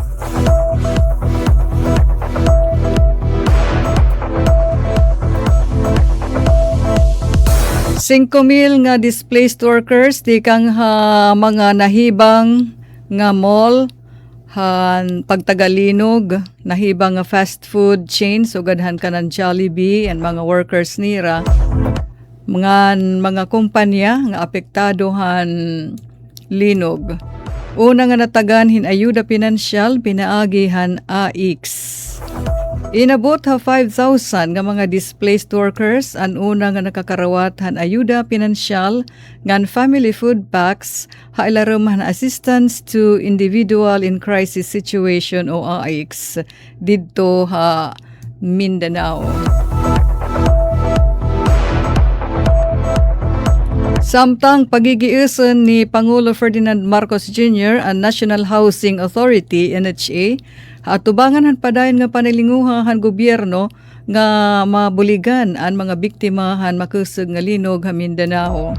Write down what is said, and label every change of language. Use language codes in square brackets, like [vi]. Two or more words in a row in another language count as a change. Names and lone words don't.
[war] $5,000 nga [en] displaced workers [war] di kang mga nahibang nga mall han pagtagalinog, nahibang nga [en] fast food chains [war] ugadhan kanan Jollibee and mga workers nira, mga kumpanya nga apektado han linog. Una nga natagan hin ayuda pinansyal pinaagi han AIX. Inabot ha 5,000 nga mga [en] displaced workers [war] ang una nga nakakarawat han ayuda pinansyal ngan family food packs ha ilarom han [en] assistance to individual in crisis situation [war] o AIX didto ha Mindanao. Samtang pagigiuson ni Pangulo Ferdinand Marcos Jr. ang [en] National Housing Authority [war] NHA atubangan han padayon nga panilinguha han gobyerno nga mabuligan ang mga biktima han makusog nga linog ha Mindanao.